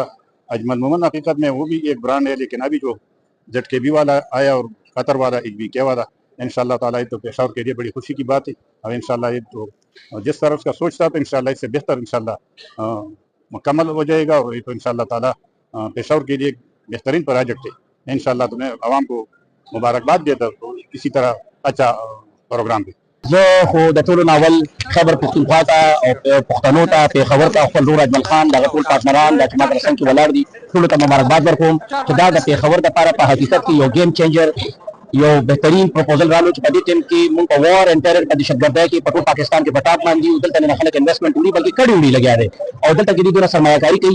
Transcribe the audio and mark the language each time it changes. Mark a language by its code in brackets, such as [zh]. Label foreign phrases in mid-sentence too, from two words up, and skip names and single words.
[ur] اجمل مومن حقیقت میں وہ بھی ایک برانڈ ہے، لیکن ابھی جو ZKB والا آیا اور قطر والا HBK والا [ar] إن شاء الله تعالى [ur] تو پشاور کے لیے بڑی خوشی کی بات ہے. اور انشاءاللہ یہ تو جس طرح اس کا سوچ تھا تو انشاءاللہ اس سے بہتر انشاءاللہ مکمل ہو جائے گا. اور یہ تو [ar] إن شاء الله تعالى [ur] پشاور کے لیے بہترین پروجیکٹ ہے. انشاءاللہ تو میں عوام کو مبارکباد دیتا ہوں اسی طرح اچھا پروگرام پے. [ps] زه خو د ټولو ناول خبر پښتونخوا ته او پښتنو ته پېښور ته خپل ورور اجمل خان دغه ټول پارتنران د اعتماد رسنګ کې ولاړ دي, ټولو ته مبارکباد ورکوم چې دا د پېښور دپاره په حقیقت کې یو [en] game changer [ps] یو بهترین پروپوزل رالو چې په دې ټیم کې مونږ په [en] war and terror [ps] په دهشتګردۍ کې په ټول پاکستان کې په ټاپ باندې دلته نه خلک انویسټمنټ وړي بلکې کډې وړي لګیا دي او دلته کې دوی سرمایه‌کاري کوي.